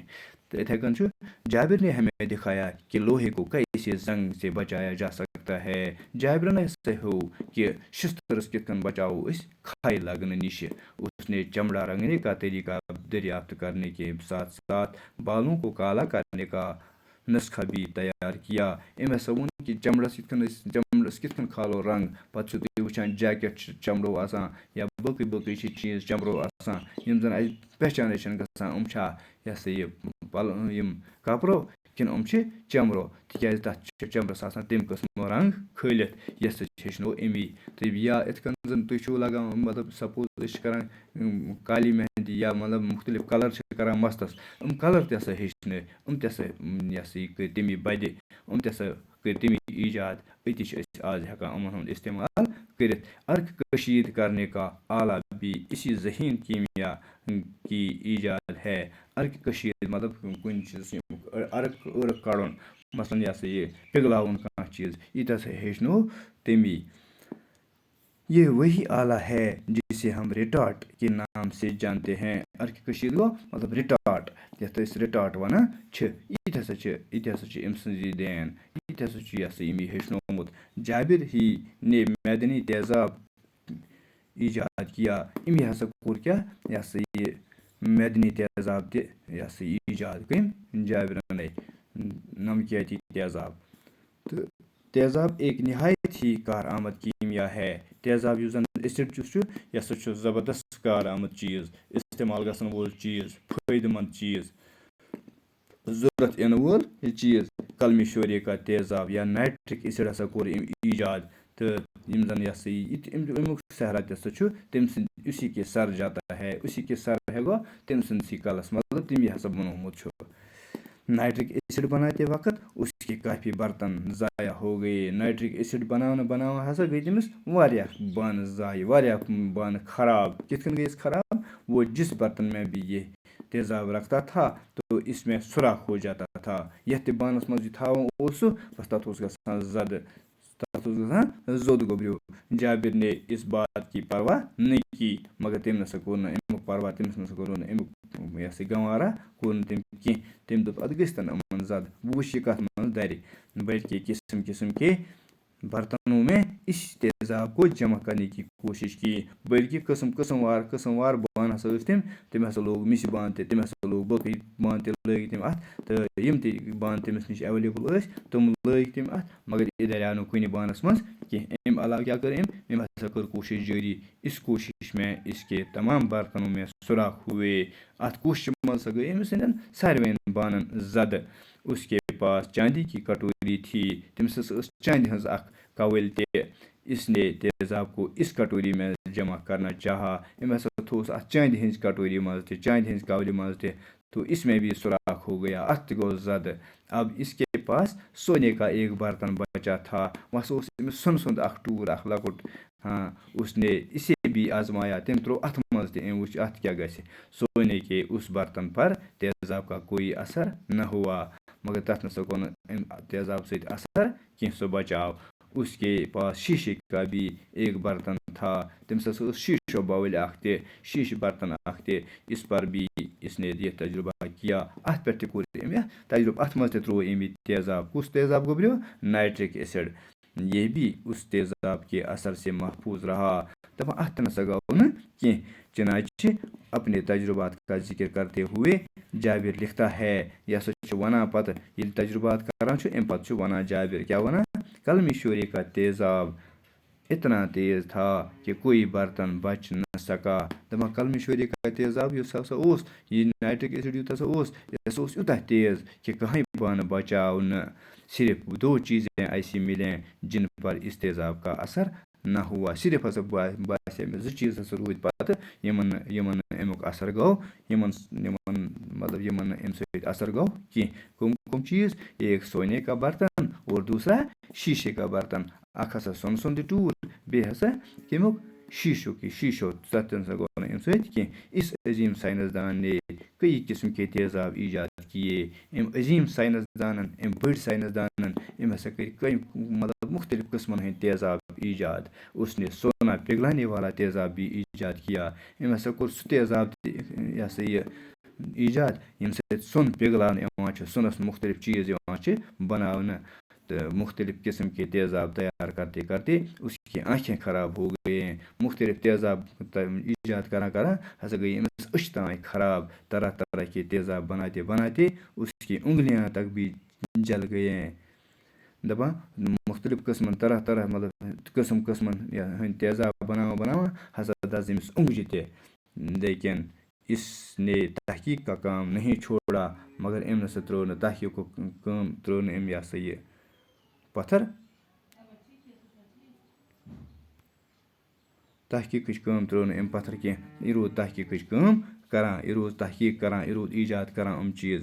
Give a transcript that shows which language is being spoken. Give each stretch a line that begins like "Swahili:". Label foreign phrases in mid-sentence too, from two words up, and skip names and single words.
Urdu: تو
Kashmiri: یِتھَے کٔنۍ چھُ
Urdu: جابر نے ہمیں دکھایا کہ لوہے کو کیسے زنگ سے بچایا جا سکتا ہے۔
Kashmiri: جابرن ہسا ہیوٚو کہ شستٕرس کِتھ کٔنۍ بچاوو أسۍ کھاے لگنہٕ نِشہِ۔
Urdu: اس نے چمڑا رنگنے کا طریقہ دریافت کرنے کے ساتھ ساتھ بالوں کو کالا کرنے کا نسخہ بھی تیار کیا۔
Kashmiri: أمۍ ہسا ووٚن کہ چمڑس کِتھ کٔنۍ کھالو رنگ، پتہٕ چھِو تُہۍ وٕچھان جیکٹ چھِ چمڑو آسان، یا باقٕے چھِ چیٖز چمڑو آسان، یِم زن اَسہِ پہچانٕے چھنہٕ گژھان یِم چھا یہ ہسا یہِ یِم کپرو کِنہٕ یِم چھِ چمڑو، تِکیٛازِ تتھ چھِ چمڑس آسان تمہِ قٕسمُک رنگ کھٲلِتھ۔ یہِ ہسا ہیٚچھنو امی، تہٕ یا یِتھ کٔنۍ زن تُہۍ چھِو لگاوان مطلب سپوز أسۍ چھِ کران کالی مہندی، یا مطلب مختلف کلر چھِ کران مستس، یِم کلر تہِ ہسا ہیٚچھنٲے، یِم تہِ ہسا یہ ہسا یہِ کٔرۍ تمی بدِ، یِم تہِ ہسا کٔرۍ تمی ایجاد، أتی چھِ أسۍ آز ہٮ۪کان یِمن ہُنٛد استعمال کٔرِتھ۔
Urdu: عرق کشید کرنے کا آلہ بھی اسی ذہین کیمیا کی ایجاد ہے۔
Kashmiri: عرق کشید مطلب کُنہِ چیٖزس عرق کڑُن، مثلاً یہ پگلاؤن کانٛہہ چیٖز یہِ تہِ ہسا ہیٚچھنو تٔمی.
Urdu: یہ وہی آلہ ہے جسے ہم ریٹارٹ کے نام سے جانتے ہیں.
Kashmiri: کٔشیٖرِ گوٚو مطلب رِٹاٹ یَتھ أسۍ رِٹاٹ وَنان چھِ. یہِ تہِ ہسا چھِ أمۍ سٕنٛز یہِ دین. یہِ تہِ ہسا چھُ أمۍ ہیٚچھنومُت.
Urdu: جابر ہی نے معدنی تیزاب ایجاد کیا.
Kashmiri: أمی ہسا کوٚر کیٛاہ یہِ معدنی تیزاب تہِ ایجاد کٔمۍ جابرَنٕے نمکیاتی تیزاب.
Urdu: تہٕ تیزاب ایک نہایت ہی کارآمد کیمیا ہے.
Kashmiri: تیزاب یُس زَن ایسِڈ چھُ یہِ ہسا چھُ زبردست کارآمد چیٖز استعمال گژھن وول چیٖز فٲیدٕ منٛد چیٖز ضوٚرتھ یِنہٕ وول یہِ چیٖز.
Urdu: کلمِ شورے کا تیزاب یا
English: nitric acid
Kashmiri: ہسا کوٚر أمۍ ایجاد. تہٕ یِم زَن امیُک صحرا تہِ ہسا چھُ تٔمۍ سٕنٛدِ
Urdu: اسی کے سر جاتا ہے. اسی کے سر ہے
Kashmiri: گوٚو تٔمۍ سٕنٛدسٕے کلس مطلب تٔمی ہسا بنومُت چھُ.
English: nitric acid
Urdu: بناتے وقت اس کے کافی برتن ضائع ہو گئے.
English: nitric acid
Kashmiri: بناوان ہسا گٔے تٔمِس واریاہ بانہٕ ضایع واریاہ بانہٕ خراب. کِتھ کٔنۍ گٔیَس خراب؟
Urdu: وہ جس برتن میں بھی یہ تیزاب رکھتا تھا تو اس میں سوراخ ہو جاتا تھا.
Kashmiri: یتھ تہِ بانس منٛز یہِ تھاوان اوس سُہ بس تتھ اوس گژھان زدٕ تتھ اوس گژھان زوٚد گوٚبریو.
Urdu: جابر نے اس بات کی پرواہ نہیں کی.
Kashmiri: مگر تٔمۍ نسا کوٚر نہٕ امیُک پرواہ تٔمِس نسا کوٚر نہٕ امیُک گنوارا کوٚر نہٕ تٔمۍ کینٛہہ. تٔمۍ دوٚپ ادٕ گٔژھتن یِمن زد بہٕ وٕچھِ یہِ کتھ منٛز دَرِ.
Urdu: بلکہ قسم قسم کے برتنوں میں اس تیزاب کو جمع کرنے کی کوشش کی.
Kashmiri: بلکہ قسم وار بانہٕ ہسا ٲسۍ تٔمۍ ہسا لوگ مِسہِ بانہٕ تہِ تٔمۍ ہسا لوگ بٲقٕے بانہٕ تہِ لٲگۍ تٔمۍ اَتھ. تہٕ یِم تہِ بانہٕ تٔمِس نِش ایویلیبٕل ٲسۍ تِم لٲگۍ تٔمۍ اَتھ. مگر یہِ دریٛاو نہٕ کُنہِ بانس منٛز کینٛہہ. اَمہِ علاوٕ کیٛاہ کٔر أمۍ ہسا کٔر کوٗشش جٲری.
Urdu: اس کوٗشش میں اس کے تمام برتنوں میں سوراخ ہوئے.
Kashmiri: اَتھ کوٗششہِ منٛز ہسا گٔے أمِس سٕنٛدٮ۪ن ساروِین بانن زدٕ.
Urdu: اس کے پاس چاندی کی کٹوری تھی.
Kashmiri: تٔمِس ہسا ٲس چاندِ ہٕنٛز اکھ کوٕلۍ تہِ.
Urdu: اس نے تیزاب کو اس کٹوری میں جمع کرنا چاہا.
Kashmiri: أمۍ ہسا تھوٚوُس اَتھ چاندِ ہٕنٛزِ کٹوری منٛز تہِ چاندِ ہٕنٛزِ کوٕلہِ منٛز تہِ.
Urdu: تو اس میں بھی سوراخ ہو گیا.
Kashmiri: اَتھ تہِ گوٚو زدٕ.
Urdu: اب اس کے پاس سونے کا ایک برتن بچا تھا.
Kashmiri: وۄنۍ اوس أمِس سۄنہٕ سُنٛد اکھ ٹوٗر اکھ لۄکُٹ.
Urdu: اس نے اسے بھی آزمایا.
Kashmiri: تٔمۍ ترٛوو اَتھ منٛز تہِ. أمۍ وٕچھ اَتھ کیٛاہ گژھِ.
Urdu: سونے کے اس برتن پر تیزاب کا کوئی اثر نہ ہوا.
Kashmiri: مگر تتھ نسا گوٚو نہٕ أمۍ تیزاب سۭتۍ اثر کینٛہہ. سُہ بچاو.
Urdu: اس کے پاس شیشے کا بھی ایک برتن تھا.
Kashmiri: تٔمِس ہسا ٲس شیٖشو بوٕلۍ اکھ تہِ شیٖشہٕ برتن اکھ تہِ.
Urdu: اس پر بھی اس نے یہ تجربہ کیا.
Kashmiri: اَتھ پٮ۪ٹھ تہِ کوٚر أمۍ تجربہٕ. اَتھ منٛز تہِ ترٛوو أمۍ یہِ تیزاب. کُس تیزاب گوٚبریو؟
English: nitric acid.
Urdu: یہ بھی اس تیزاب کے اثر سے محفوظ رہا.
Kashmiri: دپان اَتھ تہِ نسا گوٚو نہٕ کینٛہہ.
Urdu: چنانچہ اپنے تجربات کا ذکر کرتے ہوئے جابر لکھتا ہے.
Kashmiri: یہِ ہسا چھُ ونان پتہٕ ییٚلہِ تجربات کران چھُ اَمہِ پتہٕ چھُ ونان جابر کیٛاہ ونان؟
Urdu: کلمِ شورے کا تیزاب اتنا تیز تھا کہ کوئی برتن بچ نہ سکا.
Kashmiri: دپان
Urdu: کلمِ شورے کا تیزاب
Kashmiri: یُس ہسا اوس یہِ
English: nitric acid
Kashmiri: یُتھ ہسا اوس یہِ ہسا اوس یوٗتاہ تیز کہ کٕہۭنۍ بانہٕ بچاو نہٕ.
Urdu: صرف دو چیزیں ایسی ملیں جن پر اس تیزاب کا اثر نہ ہوا.
Kashmiri: صرف ہسا باسے مےٚ زٕ چیٖز ہسا روٗدۍ پتہٕ یِمن نہٕ امیُک اثر گوٚو. مطلب یِمن نہٕ اَمہِ سۭتۍ اثر گوٚو کینٛہہ. کٕم چیٖز؟
Urdu: ایک سونے کا برتن اور دوسرا شیشے کا برتن.
Kashmiri: اکھ ہسا سۄنہٕ سُنٛد ٹوٗر بیٚیہِ ہسا کمیُک شیٖشو. تتھ تہِ نسا گوٚو نہٕ اَمہِ سۭتۍ کینٛہہ.
Urdu: اس عظیٖم سائنسدان نے کئی قسم کے تیزاب ایجاد کیے.
Kashmiri: أمۍ عظیٖم سائنسدانن أمۍ بٔڑۍ سائنسدانن أمۍ ہسا کٔرۍ مطلب مختلف قٕسمن ہٕنٛدۍ تیزاب ایجاد.
Urdu: اس نے سونا پگلانے والا تیزاب بھی ایجاد کیا.
Kashmiri: أمۍ ہسا کوٚر سُہ تیزاب تہِ یہِ ایجاد ییٚمہِ سۭتۍ سۄن پگلاونہٕ یِوان چھُ. سۄنس مختلف چیٖز یِوان چھِ بناونہٕ.
Urdu: تہٕ مختلف قسم کے تیزاب تیار کرتے کرتے اس کی آنکھیں خراب ہو گئی.
Kashmiri: مختلف تیزاب ایجاد کران ہسا گئی أمِس أچھ تام خراب.
Urdu: طرح طرح کے تیزاب بناتے بناتے اس کی انگلیاں تک بھی جل گئے.
Kashmiri: دپان مختلف قسمن طرح مطلب قسمن ہٕنٛدۍ تیزاب بناوان ہسا دز أمِس اونٛگجہِ تہِ.
Urdu: لیکن اس نے تحقیق کا کام نہیں چھوڑا.
Kashmiri: مگر أمۍ نسا ترٛٲو نہٕ تحقیقُک کٲم ترٛٲو نہٕ أمۍ یہِ پتھر. تحقیقٕچ کٲم ترٛٲو نہٕ أمۍ پتھر کینٛہہ. یہِ روٗد تحقیقٕچ کٲم کران. یہِ روٗد تحقیق کران. یہِ روٗد ایجاد کران یِم چیٖز.